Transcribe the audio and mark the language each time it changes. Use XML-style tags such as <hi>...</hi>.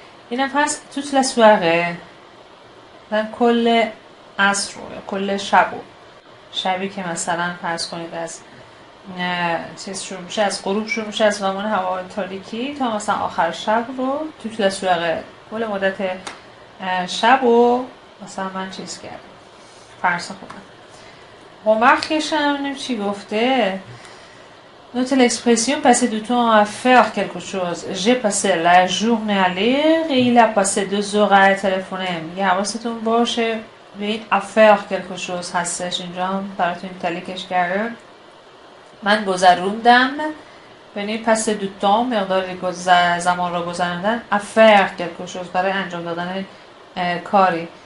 <fa>اینم هست</fa> <fr>toute la soirée،</fr> <fa>کل عصر رو یا کل شبی که مثلا فرض کنید از چیز شروع میشه، از غروب شروع میشه، از زمان هوا تاریکی تا مثلا آخر شب رو توی لسوقه کل مدت شب رو مثلا من چیز کردم، فرض خوندم. remarqueش هم چی گفته.</fa> <fr>Note l'expression passer du temps à faire quelque chose. J'ai passé la journée à lire et il a passé 2 heures à téléphoner.</fr> <fa>میگه حواستون باشه به این</fa> <fr>à faire quelque chose</fr> <fa>هستش، اینجا هم براتون تلیکش کرده. من گذروندم یعنی پس دو تام مقدار زمان را گذراندن</fa> <fr>à faire quelque chose</fr> <fa>برای انجام دادن کاری.</fa>